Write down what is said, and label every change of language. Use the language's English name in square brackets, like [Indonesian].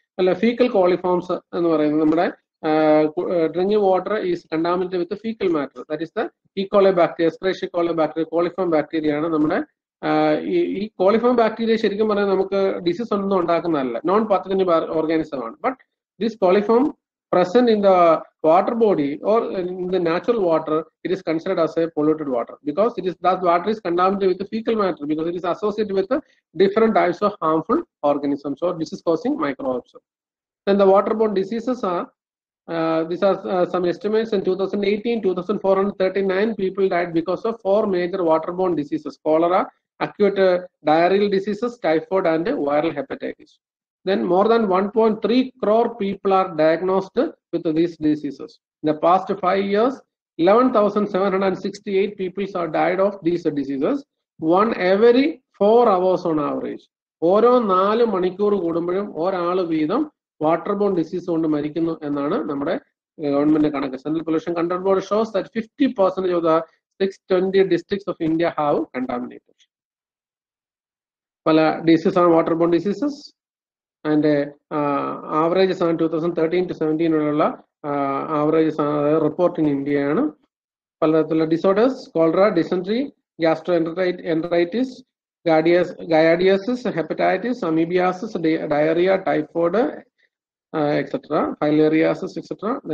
[English] അല്ല fecal coliforms [Malayalam] എന്ന് പറയുന്നത് നമ്മുടെ [English] Drinking water is contaminated with fecal matter, that is the E coli bacteria, Escherichia coli bacteria, coliform bacteria ആണ് നമ്മുടെ. [Malayalam] ഈ കോളിഫോം ബാക്ടീരിയ ശരിക്കും പറഞ്ഞാൽ നമുക്ക് ഡിസീസ് ഒന്നും ഉണ്ടാക്കുന്നതല്ല, നോൺ പാത്തജനിക് ഓർഗാനിസം ആണ്. [English] But this coliform present in the water body or in the natural water, it is considered as a polluted water because that water is contaminated with the fecal matter, because it is associated with the different types of harmful organisms or disease causing microbes. Then the waterborne diseases are these are some estimates. In 2018, 2439 people died because of 4 major waterborne diseases: cholera, acute diarrheal diseases, typhoid and viral hepatitis. Then more than 1.3 crore people are diagnosed with these diseases. In the past 5 years, 11,768 people are died of these diseases. 1 every 4 hours on average. [Malayalam] ഓരോ 4 മണിക്കൂർ കൂടുമ്പോഴും ഒരാൾ വീതം water bone disease കൊണ്ട് മരിക്കുന്നു എന്നാണ് നമ്മുടെ government കണക്ക്. [English] Central pollution control board shows that 50% of the 620 districts of India have contaminated. [Malayalam] പല ഡിസീസ് ആണ് വാട്ടർ ബോൺ ഡിസീസസ്. അതിന്റെ ആവറേജസ് ആണ് 2013 to 17 വരെയുള്ള ആവറേജസ് ആണ് റിപ്പോർട്ട് ഇൻ ഇന്ത്യയാണ്. പലതരത്തിലുള്ള disorders: cholera, dysentery, gastro enteritis, ഗയാഡിയസിസ്, hepatitis, amoebiasis, diarrhoea, typhoid etcetera, filariasis etcetera.